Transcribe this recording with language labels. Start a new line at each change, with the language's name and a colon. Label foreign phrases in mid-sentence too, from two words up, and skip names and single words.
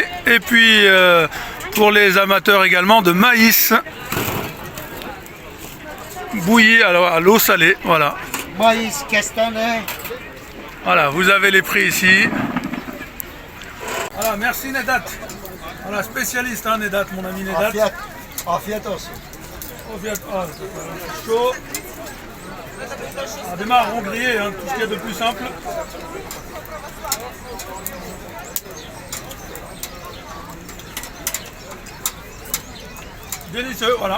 French: Et puis pour les amateurs également de maïs bouilli à l'eau salée. Voilà. Maïs, kestane. Voilà, vous avez les prix ici. Voilà, merci Nedat. Voilà, spécialiste, hein, Nedat, mon ami Nedat.
Turkish: Afiyet. Afiyet olsun.
French: C'est chaud. Des marrons grillés, hein, tout ce qu'il y a de plus simple. Délicieux, voilà.